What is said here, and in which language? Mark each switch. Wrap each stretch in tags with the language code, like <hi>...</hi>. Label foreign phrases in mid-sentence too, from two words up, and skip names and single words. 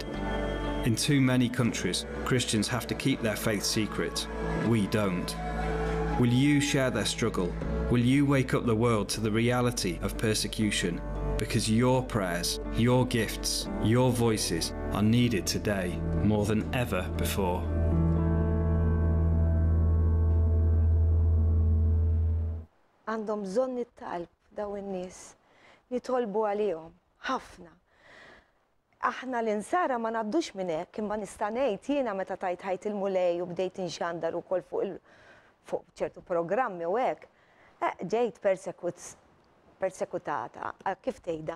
<en>In too many countries, Christians have to keep their faith secret. We don't. Will you share their struggle? Will you wake up the world to the reality of persecution? Because your prayers, your gifts, your voices are needed today more than ever before.</en> <mt>Għandhom bżonn it-talb daw in-nies nitolbu għalihom ħafna. Aħna l-insara ma ngħaddux minn hekk, imma nista' ngħid jiena meta tajt ħajt il-mulej u bdejt inxandar ukoll fuq ċertu programmi u hekk, ġejt persekutata, kif tgħidha?</mt>